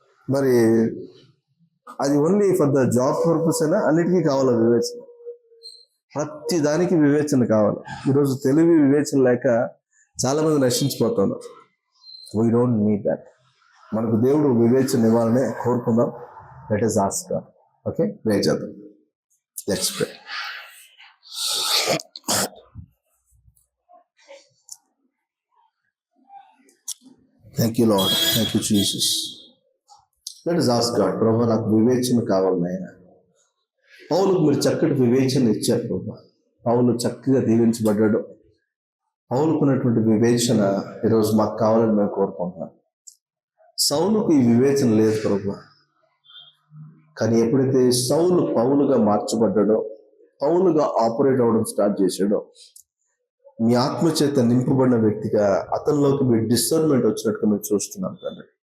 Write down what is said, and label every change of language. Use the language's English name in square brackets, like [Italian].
[Telugu] మరి అది only for the job purpose అయినా అన్నిటికీ కావాలి వివేచన. ప్రతి దానికి వివేచన కావాలి. ఈరోజు తెలివి వివేచన లేక చాలా మంది నశించిపోతున్నారు. [English] We don't need that. [Telugu] మనకు దేవుడు వివేచన ఇవ్వాలనే కోరుకుందాం. [English] Let us ask God. Okay, [Telugu] ప్రే చేద్దాం. [English] Let's pray. Thank you Lord, thank you Jesus. Let us ask God. [Telugu] ప్రభు, నాకు వివేచన కావాలి నాయన. పౌలుకు మీరు చక్కటి వివేచన ఇచ్చారు ప్రభు. పౌలు చక్కగా దీవించబడ్డాడు. పౌలుకున్నటువంటి వివేచన ఈరోజు మాకు కావాలని మేము కోరుకుంటున్నాం. సౌలుకు ఈ వివేచన లేదు ప్రభు. కానీ ఎప్పుడైతే సౌలు పౌలుగా మార్చబడ్డాడో, పౌలుగా ఆపరేట్ అవ్వడం స్టార్ట్ చేశాడో, మీ ఆత్మచేత నింపబడిన వ్యక్తిగా అతనిలోకి మీ డిసర్న్మెంట్ వచ్చినట్టుగా మేము చూస్తున్నాం తండ్రి.